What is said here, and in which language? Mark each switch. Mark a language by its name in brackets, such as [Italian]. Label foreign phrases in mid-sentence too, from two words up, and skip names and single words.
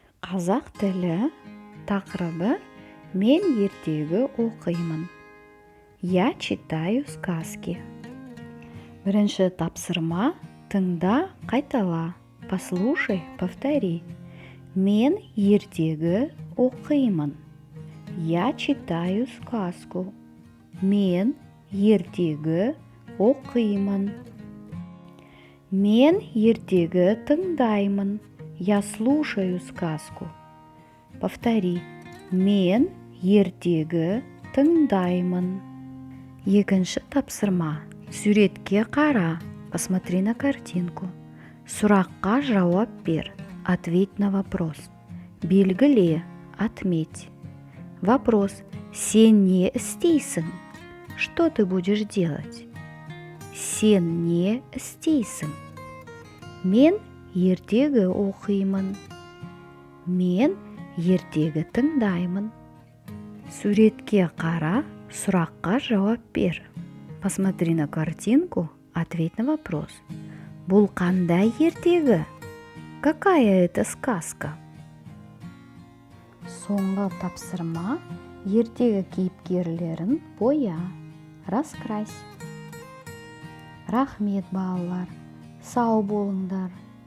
[Kazakh] Қазақ тілі тақырыбы «Мен ертегі оқимын». [Russian] Я читаю сказки. [Kazakh] Бірінші тапсырма тыңда, қайтала. [Russian] Послушай, повтори. [Kazakh] Мен ертегі оқимын. [Russian] Я читаю сказку. [Kazakh] Мен ертегі оқимын. Мен ертегі тыңдаймын. [Russian] Я слушаю сказку. Повтори. [Kazakh] Мен ертегі тыңдаймын. Екінші тапсырма. Суретке қара. [Russian] Посмотри на картинку. [Kazakh] Сұраққа жауап бер. [Russian] Ответь на вопрос. Белгіле. Отметь. Вопрос. [Kazakh] Сен не істейсің? [Russian] Что ты будешь делать? [Kazakh] Сен не істейсің? Мен ертегі оқимын. Мен ертегі тыңдаймын. Суретке қара, сұраққа жауап бер. [Russian] Посмотри на картинку, ответь на вопрос. [Kazakh] Бұл қандай ертегі? [Russian] Какая это сказка? [Kazakh] Соңғы тапсырма ертегі кейіпкерлерін боя. Раскрась. Рахмет, балалар. Сау болыңдар.